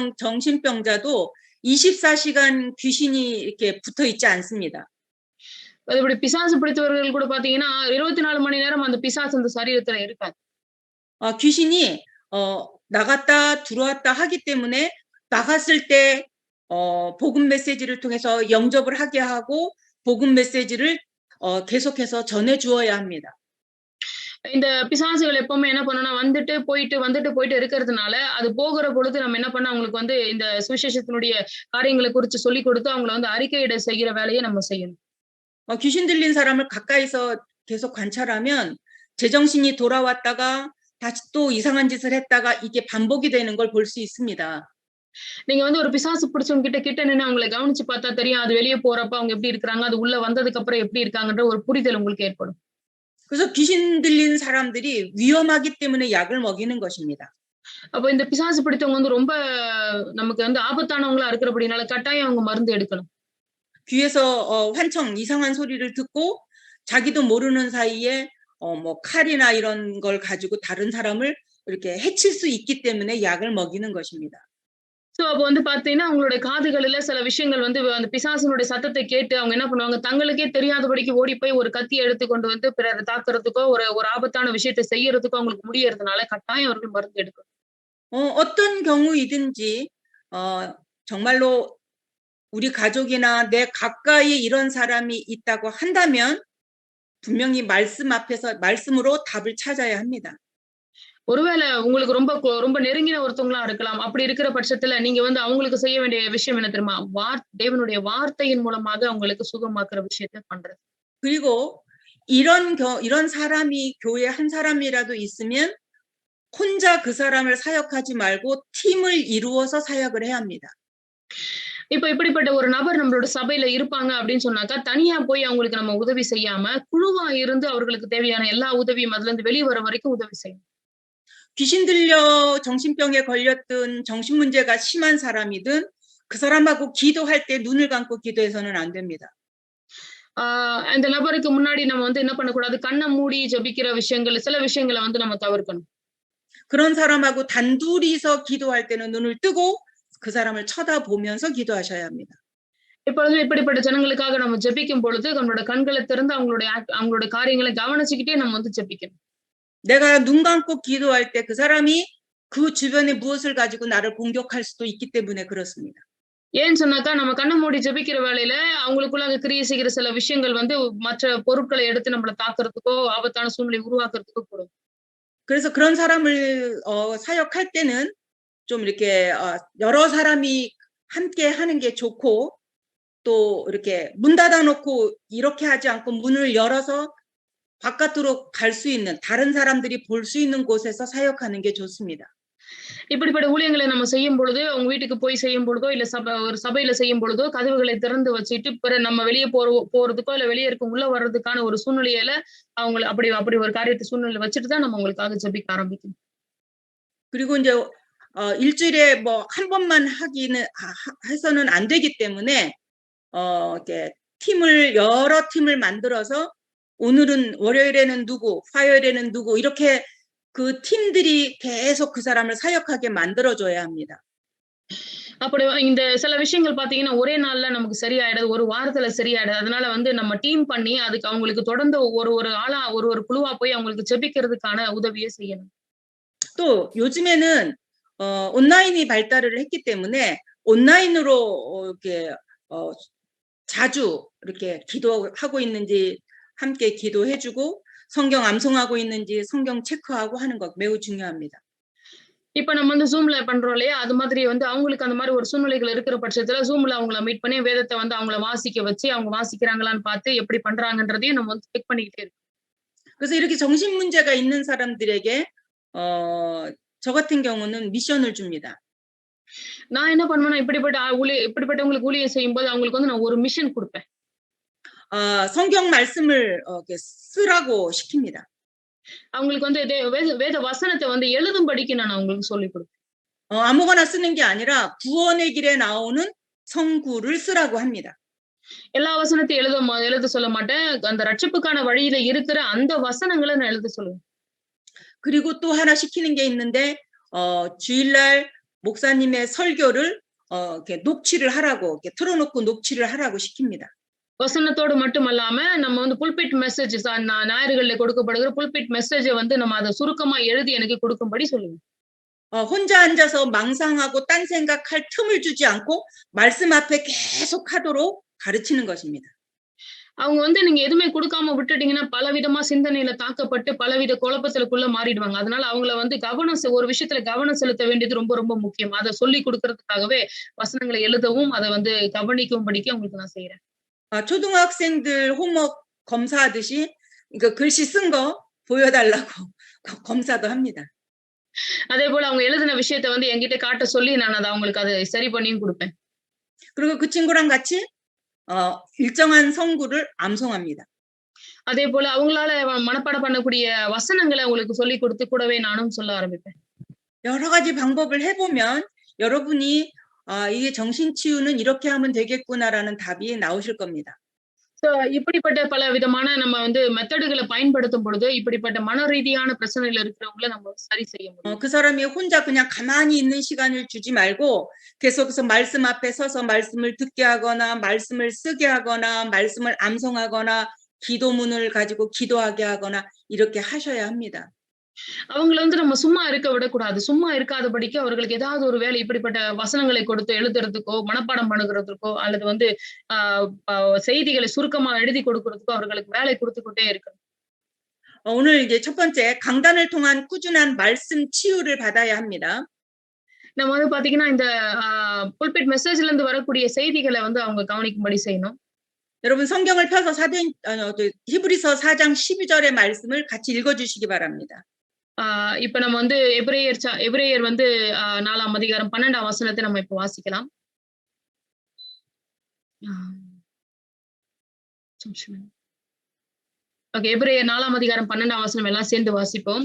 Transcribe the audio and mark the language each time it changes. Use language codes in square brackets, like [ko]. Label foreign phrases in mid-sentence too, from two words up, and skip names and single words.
[ko] 귀신 들린 정신병자도 24시간 귀신이 이렇게 붙어 있지 않습니다. [ta] இப்படி பிசாசு பிடித்தவர்கள் கூட பாத்தீங்கன்னா 24 மணி நேரம் அந்த பிசாசு அந்த சரீரத்துல இருக்காது. [ko] 귀신이 나갔다 들어왔다 하기 때문에 나갔을 때 복음 메시지를 통해서 영접을 하게 하고 복음 메시지를 계속해서 전해 주어야 합니다. [ta] இந்த பிசாசுகள் எப்பவுமே என்ன பண்ணும்னா வந்துட்டு போயிட்டு இருக்கிறதுனால அது போகிற பொழுது நம்ம என்ன பண்ண அவங்களுக்கு வந்து இந்த சுவிசேஷத்தினுடைய காரியங்களை குறித்து சொல்லி கொடுத்து அவங்கள வந்து அறிக்கையிட செய்கிற வேலையை நம்ம செய்யணும். [ko] 귀신 들린 사람을 가까이서 계속 관찰하면 제정신이 돌아왔다가 다시 또 이상한 짓을 했다가 이게 반복이 되는 걸 볼 수 있습니다. [ta] நீங்க வந்து ஒரு பிசாசு பிடிச்சவங்க கிட்ட நின்னு அவங்களை கவனிச்சு பார்த்தா தெரியும். அது வெளியே போறப்ப அவங்க எப்படி இருக்கிறாங்க, அது உள்ள வந்ததுக்கு அப்புறம் எப்படி இருக்காங்கன்ற ஒரு புரிதல் உங்களுக்கு ஏற்படும். [ko] 그래서 귀신 들린 사람들이 위험하기 때문에 약을 먹이는 것입니다. [ta] அப்போ இந்த பிசாசு பிடித்தவங்க வந்து ரொம்ப நமக்கு வந்து ஆபத்தானவங்களா இருக்கிறபடினால கட்டாயம் அவங்க மருந்து எடுக்கணும். [ko] 귀에서 환청 이상한 소리를 듣고 자기도 모르는 사이에 뭐 칼이나 이런 걸 가지고 다른 사람을 이렇게 해칠 수 있기 때문에 약을 먹이는 것입니다. [ta] சோ அப்போ வந்து பாத்தீங்கன்னா அவங்களுடைய காதுகளில சில விஷயங்கள் வந்து அந்த பிசாசினுடைய சத்தத்தை கேட்டு அவங்க என்ன பண்ணுவாங்க, தங்களுக்கே தெரியாதபடிக்கு ஓடி போய் ஒரு கத்தியை எடுத்து கொண்டு வந்து பிறரை தாக்குறதுக்கோ ஒரு ஆபத்தான விஷயத்தை செய்யறதுக்கோ அவங்களுக்கு முடியறதுனால கட்டாயம் அவர்கள் மருந்து எடுக்கணும். [ko] 어떤 경우이든지 정말로 우리 가족이나 내 가까이에 이런 사람이 있다고 한다면 분명히 말씀 앞에서 말씀으로 답을 찾아야 합니다. [ta] ஒருவேளை உங்களுக்கு ரொம்ப நெருங்கின ஒருத்தவங்களா இருக்கலாம். அப்படி இருக்கிற பட்சத்துல நீங்க வந்து அவங்களுக்கு செய்ய வேண்டிய விஷயம் என்ன தெரியுமா? தேவனுடைய வார்த்தையின் மூலமாக அவங்களுக்கு சுகமாக்குற விஷயத்தை பண்றது. [ko] 그리고 이런 사람이 교회에 한 사람이라도 있으면 혼자 그 사람을 사역하지 말고 팀을 이루어서 사역을 해야 합니다. [ta] இப்ப இப்படிப்பட்ட ஒரு நபர் நம்மளோட சபையில இருப்பாங்க அப்படின்னு சொன்னாக்கா, தனியா போய் அவங்களுக்கு நம்ம உதவி செய்யாம, குழுவா இருந்து அவர்களுக்கு தேவையான எல்லா உதவியும் அதுல இருந்து வெளிய வர வரைக்கும் உதவி செய்யணும். [ko] 귀신 들려 정신병에 걸렸든 정신 문제가 심한 사람이든 그 사람하고 기도할 때 눈을 감고 기도해서는 안 됩니다. [ta] அந்த நபருக்கு முன்னாடி நம்ம வந்து என்ன பண்ணக்கூடாது, கண்ணை மூடி ஜெபிக்கிற விஷயங்கள், சில விஷயங்களை வந்து நம்ம தவிர்க்கணும். [ko] 그런 사람하고 단둘이서 기도할 때는 눈을 뜨고 그 사람을 쳐다보면서 기도하셔야 합니다. [ta] எப்பொழுதும் இப்படிப்பட்ட ஜனங்களுக்காக நம்ம ஜெபிக்கும் பொழுது நம்மளோட கண்களை திறந்து அவங்களோட காரியங்களை கவனிச்சுக்கிட்டே நம்ம வந்து ஜெபிக்கணும். [ko] 내가 눈 감고 기도할 때 그 사람이 그 주변에 무엇을 가지고 나를 공격할 수도 있기 때문에 그렇습니다. [ta] ஏன்னு சொன்னாக்கா நம்ம கண்ணை மூடி ஜெபிக்கிற வேளையில அவங்களுக்குள்ள கிரியை செய்கிற சில விஷயங்கள் வந்து மற்ற பொருட்களை எடுத்து நம்மளை தாக்குறதுக்கோ ஆபத்தான சூழ்நிலை உருவாக்குறதுக்கோ கூடும். [ko] 그래서 그런 사람을 사역할 때는 좀 이렇게 여러 사람이 함께 하는 게 좋고 또 이렇게 문 닫아놓고 이렇게 하지 않고 문을 열어서 바깥으로 갈 수 있는 다른 사람들이 볼 수 있는 곳에서 사역하는 게 좋습니다. [ta] இப்படிப்பட்ட ஊழியங்களை நம்ம செய்யும் பொழுது உங்க வீட்டுக்கு போய் செய்யும் பொழுதோ இல்ல ஒரு சபையில செய்யும் பொழுதோ கதவுகளை திறந்து வச்சுட்டு பிற நம்ம வெளியே போறதுக்கோ இல்ல வெளியே இருக்க உள்ள வர்றதுக்கான ஒரு சூழ்நிலையில அவங்களை அப்படி ஒரு காரியத்தை சூழ்நிலை வச்சுட்டு தான் நம்ம உங்களுக்காக ஜெபிக்க ஆரம்பிக்கணும். [ko] 그리고 이제 일주일에 뭐 한 번만 해서는 안 되기 때문에 이렇게 여러 팀을 만들어서 오늘은 월요일에는 누구, 화요일에는 누구 이렇게 그 팀들이 계속 그 사람을 사역하게 만들어줘야 합니다. [ta] அப்படி இந்த சில விஷயங்கள் பாத்தீங்கன்னா ஒரே நாள்ல நமக்கு சரியாயிடாது, ஒரு வாரத்துல சரியாயிடாது. அதனால வந்து நம்ம டீம் பண்ணி அதுக்கு அவங்களுக்கு தொடர்ந்து ஒரு ஆளா ஒரு குழுவா போய் அவங்களுக்கு ஜெபிக்கிறதுக்கான உதவியை செய்யணும். [ko] 또 요즘에는 온라인이 발달을 했기 때문에 온라인으로 이렇게 자주 이렇게 기도하고 있는지 함께 기도해주고 성경 암송하고 있는지 성경 체크하고 하는 것 매우 중요합니다. [ta] இப்ப நம்ம வந்து ஜூம்ல பண்றோம் இல்லையா, அது மாதிரி வந்து அவங்களுக்கு அந்த மாதிரி ஒரு சூழ்நிலைகள் இருக்கிற பட்சத்துல ஜூம்ல அவங்கள மீட் பண்ணி வேதத்தை வந்து அவங்கள வாசிக்க வச்சு அவங்க வாசிக்கிறாங்களான்னு பார்த்து எப்படி பண்றாங்கன்றதையும் நம்ம வந்து செக் பண்ணிக்கிட்டே இருக்கோம். [ko] 그래서 이렇게 정신 문제가 있는 사람들에게 저 같은 경우는 미션을 줍니다. [ta] நான் என்ன பண்ணுவேன்னா இப்படிப்பட்டவங்களுக்கு ஊழியம் செய்யும்போது அவங்களுக்கு வந்து நான் ஒரு மிஷன் கொடுப்பேன். [ko] 성경 말씀을 이렇게 쓰라고 시킵니다. [ta] அவங்களுக்கு வந்து வேத வசனத்தை வந்து எழுதும்படிக்கு நான் அவங்களுக்கு சொல்லிக் கொடுப்பேன். [ko] 아무거나 쓰는 게 아니라 구원의 길에 나오는 성구를 쓰라고 합니다. [ta] எல்லா வசனத்தையும் எழுத சொல்ல மாட்டேன். அந்த ரட்சிப்புக்கான வழியில இருக்கிற அந்த வசனங்களை நான் எழுத சொல்லுவேன். [ko] 그리고 또 하나 시키는 게 있는데 주일날 목사님의 설교를 이렇게 녹취를 하라고 이렇게 틀어놓고 녹취를 하라고 시킵니다. [ta] வசனத்தோடு மட்டுமல்லாம நம்ம வந்து [en] pulpit messages [ta] ஞாயிறுகள்ல கொடுக்கப்படுகிற [en] pulpit message [ta] வந்து நம்ம அதை சுருக்கமா எழுதி எனக்கு கொடுக்கும்படி சொல்லுங்க. [ko] 혼자 앉아서 망상하고 딴 생각할 틈을 주지 않고 말씀 앞에 계속 하도록 가르치는 것입니다. [ta] அவங்க வந்து நீங்க எதுவுமே கொடுக்காம விட்டுட்டீங்கன்னா பலவிதமா சிந்தனையில தாக்கப்பட்டு பலவித குழப்பத்திற்குள்ள மாறிடுவாங்க. அதனால அவங்கள வந்து ஒரு விஷயத்துல கவனம் செலுத்த வேண்டியது ரொம்ப ரொம்ப முக்கியம். அதை சொல்லி கொடுக்கறதுக்காகவே வசனங்களை எழுதவும் அதை வந்து கவனிக்கும்படிக்கு அவங்களுக்கு நான் செய்யறேன். [ko] 초등학생들 홈워크 검사하듯이 그 글씨 쓴 거 보여달라고 검사도 합니다. [ta] அதே போல அவங்க எழுதின விஷயத்தை வந்து என்கிட்ட காட்ட சொல்லி நான் அதை அவங்களுக்கு அதை சரி பண்ணியும் கொடுப்பேன். [ko] 그리고 그 친구랑 같이 일정한 성구를 암송합니다. [ta] அதே போல அவங்களால மனப்பாடம் பண்ணக்கூடிய வசனங்களை உங்களுக்கு சொல்லி கொடுத்து கூடவே நானும் சொல்ல ஆரம்பிப்பேன். [ko] 여러 가지 방법을 해보면 여러분이 이게 정신치유는 이렇게 하면 되겠구나라는 답이 나오실 겁니다. [ta] இப்படிப்பட்ட பல விதமான நம்ம வந்து மெத்தடுகளை பயன்படுத்தும் பொழுது இப்படிப்பட்ட மன ரீதியான பிரச்சனையில இருக்கிறவங்களை நம்ம சரி செய்ய முடியும். [ko] 그 사람이 혼자 그냥 가만히 있는 시간을 주지 말고 계속해서 말씀 앞에 서서 말씀을 듣게 하거나 말씀을 쓰게 하거나 말씀을 암송하거나 기도문을 가지고 기도하게 하거나 이렇게 하셔야 합니다. [ta] அவங்களை வந்து நம்ம சும்மா இருக்க விடக்கூடாது. சும்மா இருக்காதபடிக்கு அவர்களுக்கு ஏதாவது ஒரு வேலை இப்படிப்பட்ட வசனங்களை கொடுத்து எழுதுறதுக்கோ மனப்பாடம் பண்ணுகிறதுக்கோ அல்லது வந்து செய்திகளை சுருக்கமா எழுதி கொடுக்கறதுக்கோ அவர்களுக்கு வேலை கொடுத்துக்கிட்டே இருக்கணும். [ko] 오늘 이제 첫 번째 강단을 통한 꾸준한 말씀 치유를 받아야 합니다. [ta] நம்ம வந்து பாத்தீங்கன்னா இந்த [en] pulpit message [ta] இருந்து வரக்கூடிய செய்திகளை வந்து அவங்க கவனிக்கும்படி செய்யணும். [ko] 여러분 성경을 펴서 히브리서 4장 12절의 말씀을 같이 읽어주시기 바랍니다. [ta] இப்ப நம்ம வந்து எபிரேயர் வந்து 4ஆம் அதிகாரம் 12ஆம் வசனத்தை நம்ம இப்ப வாசிக்கலாம். எபிரேயர் 4ஆம் அதிகாரம் 12ஆம் வசனம் எல்லாம் சேர்ந்து வாசிப்போம்.